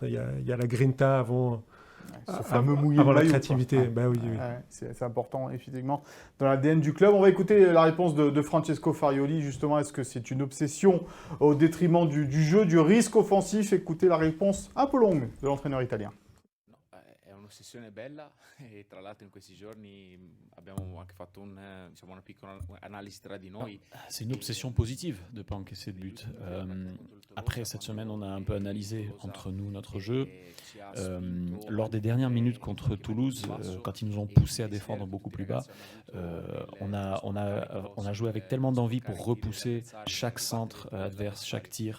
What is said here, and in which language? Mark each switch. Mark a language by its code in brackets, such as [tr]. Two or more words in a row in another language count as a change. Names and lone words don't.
[fr] Il y a la grinta avant la créativité. Oui. C'est important, effectivement, dans l'ADN du club. On va écouter la réponse de Francesco Farioli. Justement, est-ce que c'est une obsession au détriment du jeu, du risque offensif? Écoutez la réponse un peu longue de l'entraîneur italien. [it] È un'ossessione bella e tra l'altro in questi giorni abbiamo anche fatto una piccola analisi tra di noi. [fr] C'est une obsession positive de ne pas encaisser de but. Après, cette semaine, on a un peu analysé entre nous notre jeu. Lors des dernières minutes contre Toulouse, quand ils nous ont poussé à défendre beaucoup plus bas, on a joué avec tellement d'envie pour repousser chaque centre adverse, chaque tir.